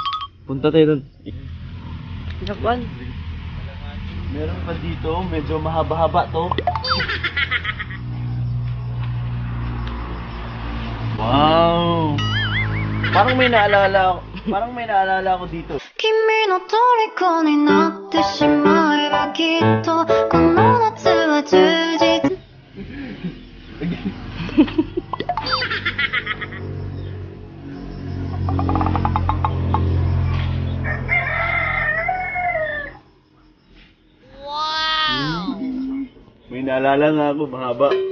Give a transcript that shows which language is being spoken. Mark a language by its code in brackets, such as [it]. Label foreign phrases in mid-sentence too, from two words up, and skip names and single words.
[tl] Punta tayo dun. Nakakuan. Meron pa dito, medyo mahaba-haba to. Wow! Parang may naalala ako dito. [ja] 君の虜になってしまえばきっとこの夏は充実 [tl] May naalala nga ako, mahaba.